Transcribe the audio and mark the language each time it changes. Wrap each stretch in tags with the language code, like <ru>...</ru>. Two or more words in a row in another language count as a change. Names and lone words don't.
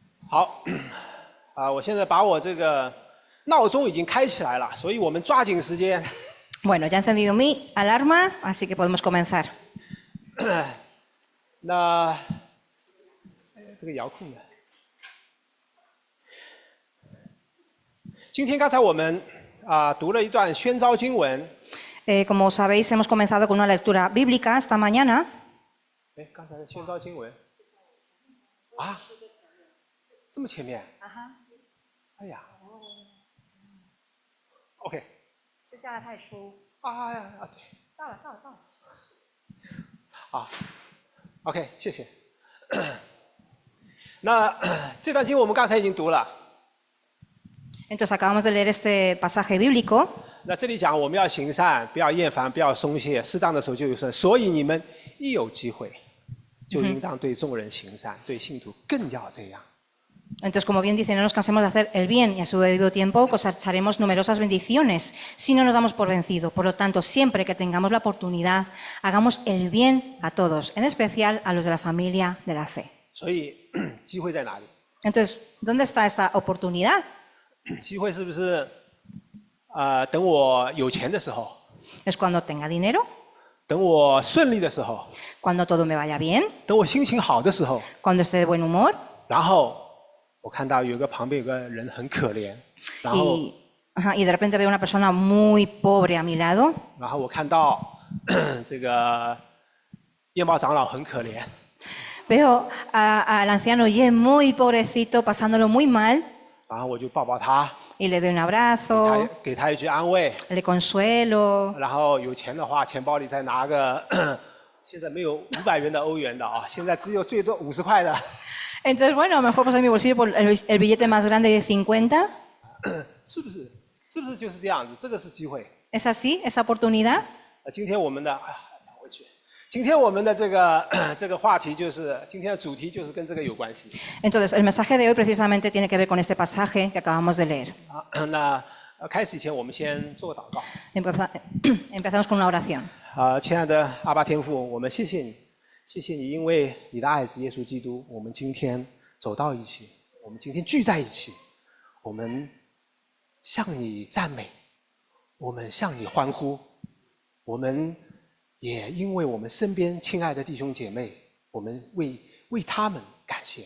<zh>好，我现在把我这个闹钟已经开起来了，所以我们抓紧时间。</zh> <es>Bueno, ya he encendido mi alarma, así que podemos comenzar.</es> <zh>那这个遥控呢？今天刚才我们读了一段宣召经文。</zh> <es>Como sabéis, hemos comenzado con una lectura bíblica esta mañana.</es> <zh>刚才的宣召经文啊，这么前面？哎呀 ，OK。这加了太书。啊呀啊，对。到了。好 ，OK， 谢谢。那这段经文我们刚才已经读了。</zh> <es>Entonces acabamos de leer este pasaje bíblico.</es> <zh>那这里讲我们要行善，不要厌烦，不要松懈，适当的时候就有事。所以你们一有机会，就应当对众人行善，对信徒更要这样。</zh> <es>Entonces, como bien dice, no nos cansemos de hacer el bien y a su debido tiempo cosecharemos numerosas bendiciones si no nos damos por vencido. Por lo tanto, siempre que tengamos la oportunidad, hagamos el bien a todos, en especial a los de la familia de la fe.</es> <zh>所以机会在哪里？</zh> <es>Entonces, ¿dónde está esta oportunidad?</es> <zh>机会是不是等我有钱的时候？</zh> <es>¿Es cuando tenga dinero?</es> <zh>等我顺利的时候？</zh> <es>¿Cuando todo me vaya bien?</es> <zh>等我心情好的时候？</zh> <es>¿Cuando esté de buen humor?</es> <zh>然后我看到旁边有个人很可怜，然后</zh> <es>y de repente veo una persona muy pobre a mi lado.</es> <zh>然后我看到这个燕豹长老很可怜。</zh> <es>Veo al anciano Ye muy pobrecito, pasándolo muy mal.</es> <zh>然后我就抱抱他，</zh> <es>y le doy un abrazo,</es> <zh>给他一句安慰，</zh> <es>le consuelo.</es> <zh>然后有钱的话，钱包里再拿个现在没有500元的欧元的啊，现在只有最多50块的。</zh> <es>Entonces, bueno, a lo mejor pues en mi bolsillo el billete más grande de 50.</es> <zh>是不是就是这样子？这个是机会。</zh> <es>¿Es así? ¿Esa oportunidad?</es> <zh>今天我们的回去。今天我们的这个话题就是今天的主题就是跟这个有关系。</zh> <es>Entonces, el mensaje de hoy precisamente tiene que ver con este pasaje que acabamos de leer.</es> <zh>那开始以前，我们先做个祷告。</zh> <es>Empezamos con una oración.</es> <zh>亲爱的阿爸天父，我们谢谢你，谢谢你，因为你的爱子耶稣基督，我们今天走到一起，我们今天聚在一起，我们向你赞美，我们向你欢呼，我们也因为我们身边亲爱的弟兄姐妹，我们为他们感谢。</zh>